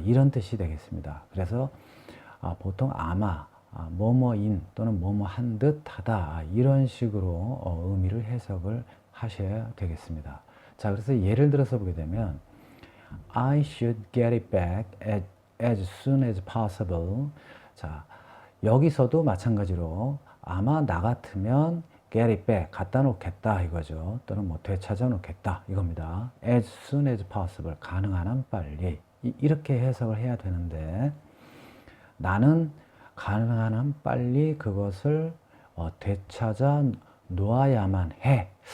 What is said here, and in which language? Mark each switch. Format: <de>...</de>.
<ko>이런 뜻이 되겠습니다. 그래서 보통 아마 뭐뭐인 또는 뭐뭐한 듯 하다 이런 식으로 의미를 해석을 하셔야 되겠습니다. 자, 그래서 예를 들어서 보게 되면</ko> <en>I should get it back as soon as possible.</en> <ko>자, 여기서도 마찬가지로 아마 나 같으면</ko> <en>get it back</en> <ko>갖다 놓겠다 이거죠. 또는 뭐 되찾아 놓겠다 이겁니다.</ko> <en>as soon as possible</en> <ko>가능한 한 빨리 이렇게 해석을 해야 되는데 나는 가능한 한 빨리 그것을 되찾아 놓아야만 해.</ko>